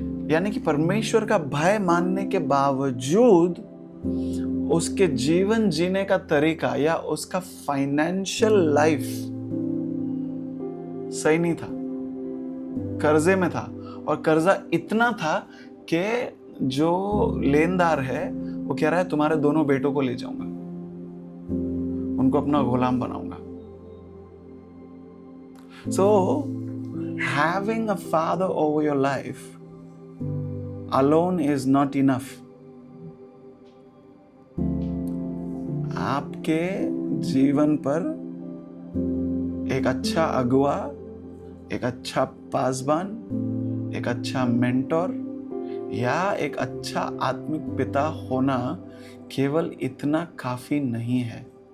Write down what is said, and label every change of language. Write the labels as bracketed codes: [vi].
[hi] यानी कि परमेश्वर का भय मानने के बावजूद उसके जीवन जीने का तरीका या उसका फाइनेंशियल लाइफ सही नहीं था, कर्जे में था। और कर्जा इतना था कि जो लेनदार है वो कह रहा है तुम्हारे दोनों बेटों को ले जाऊंगा, उनको अपना गुलाम बनाऊंगा। [en] So having a father over your life alone is not enough. [hi] आपके जीवन पर एक अच्छा अगुआ, एक अच्छा पासबान, एक अच्छा मेंटोर या एक अच्छा आत्मिक पिता होना केवल इतना काफी नहीं है।